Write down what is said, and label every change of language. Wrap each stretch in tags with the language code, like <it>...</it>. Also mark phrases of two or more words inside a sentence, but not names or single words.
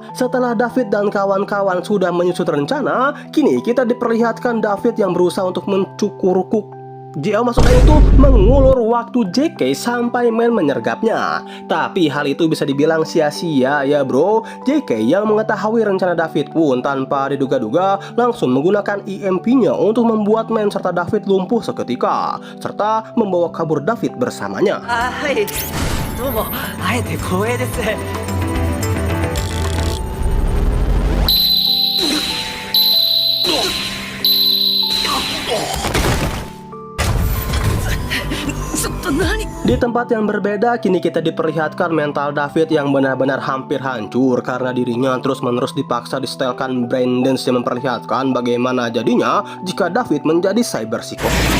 <id>Setelah David dan kawan-kawan sudah menyusun rencana, kini kita diperlihatkan David yang berusaha untuk mencukur maksudnya itu mengulur waktu JK sampai Man menyergapnya. Tapi hal itu bisa dibilang sia-sia ya bro. JK yang mengetahui rencana David pun tanpa diduga-duga langsung menggunakan EMP-nya untuk membuat Man serta David lumpuh seketika, serta membawa kabur David bersamanya.</id> <ja>はい、どうも、会えて光栄です。</ja> <id>Di tempat yang berbeda, kini kita diperlihatkan mental David yang benar-benar hampir hancur karena dirinya terus-menerus dipaksa disetelkan braindance yang memperlihatkan bagaimana jadinya jika David menjadi cyber psikopat.</id>